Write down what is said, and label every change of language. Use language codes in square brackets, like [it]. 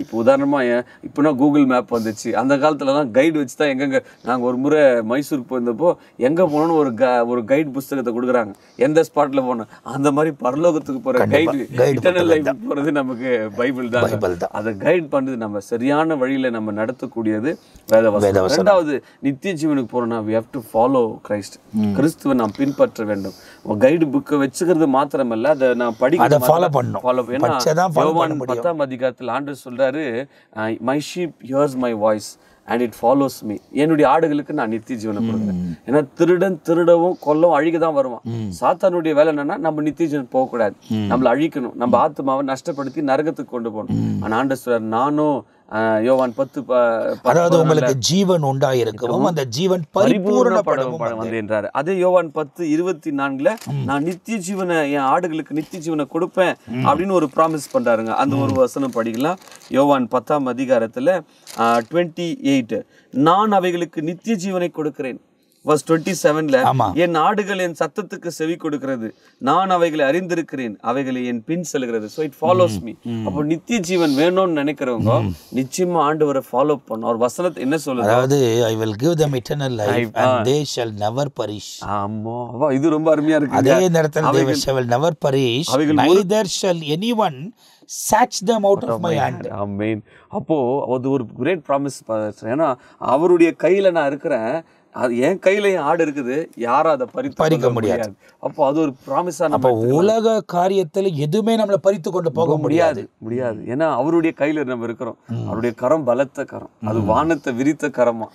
[ta] இப்போ உதாரணமா இப்போனா Google map வந்துச்சு. அந்த காலத்துலலாம் கைடு வச்சு தான் எங்கெங்க, நாங்கள் ஒரு முறை மைசூருக்கு போயிருந்தப்போ எங்கே போனோன்னு ஒரு கைடு புஸ்தகத்தை கொடுக்குறாங்க, எந்த ஸ்பாட்ல போனோம். அந்த மாதிரி பரலோகத்துக்கு போகிற கைடு, இட்டர்னல் லைஃப் போகிறது நமக்கு பைபிள் தான். அதை கைட் பண்ணுறது, நம்ம சரியான வழியில் நம்ம நடத்தக்கூடியது வேதவசனம். ரெண்டாவது, நித்திய ஜீவனுக்கு போறோம்னா [en] we have to follow Christ. [ta] கிறிஸ்துவை நாம் பின்பற்ற வேண்டும். கைடு புக்கை வச்சுக்கிறது மாத்திரமல்ல, அதை நான் படிக்க ஃபாலோ பண்ணணும். ஏன்னா யோவான் 10ஆம் அதிகாரத்தில் ஆண்டவர் சொல்றாரு, [en] my sheep hears my voice and it follows me. [ta] என்னுடைய ஆடுகளுக்கு நான் நித்திய ஜீவனை கொடுக்குறேன். ஏன்னா திருடன் திருடவும் கொல்லவும் அழிக்க தான் வருவான். சாத்தானுடைய வேலை என்னன்னா நம்ம நித்திய ஜீவன் போகக்கூடாது, நம்மளை அழிக்கணும், நம்ம ஆத்மாவை நஷ்டப்படுத்தி நரகத்துக்கு கொண்டு போகணும். ஆனால் ஆண்டவர் சொல்றாரு, நானும் யோவான் 10 அதாவது உங்களுக்கு ஜீவன் உண்டாயிருக்கவும் அந்த ஜீவன் பரிபூரணப்படவும் வந்தேன்றாரு. அதே யோவான் 10:24ல நான் நித்திய ஜீவனை, என் ஆடுகளுக்கு நித்திய ஜீவனை கொடுப்பேன் அப்படின்னு ஒரு ப்ராமிஸ் பண்றாருங்க. அந்த ஒரு வசனம் படிக்கலாம். யோவான் 10ஆம் அதிகாரத்துல 28, நான் அவைகளுக்கு நித்திய ஜீவனை கொடுக்கிறேன். verse 27ல, என் ஆடுகள் என் சத்தத்துக்கு செவி கொடுக்கிறது, நான் அவைகளை அறிந்திருக்கிறேன், அவைகளை என் பின் செல்கிறது. [en] so it follows me. [ta] அப்போ நித்திய ஜீவன் வேணும்னு நினைக்கிறவங்க நிச்சயமா ஆண்டவரை ஃபாலோ பண்ணணும். அவர் வசனத்தை என்ன சொல்லுது? [en] அதாவது I will give them eternal life and they shall never perish. [ta] ஆமா, இது ரொம்ப அருமையா இருக்கு. அதே நேரத்தில் [en] they shall never perish, neither shall anyone snatch them out of my hand. [ta] ஆமென். அப்போ அது ஒரு கிரேட் ப்ராமிஸ். ஏன்னா அவருடைய கையில நான் இருக்கிறேன், அது என் கையில ஆடு இருக்குது, யாரும் அதை பறிக்க முடியாது. அப்போ அது ஒரு ப்ராமிஸா. அப்போ உலக காரியத்துல எதுவுமே நம்மளை பறித்து கொண்டு போக முடியாது. ஏன்னா அவருடைய கையில நம்ம இருக்கிறோம். அவருடைய கரம் பலத்த கரம், அது வானத்தை விரித்த கரமா.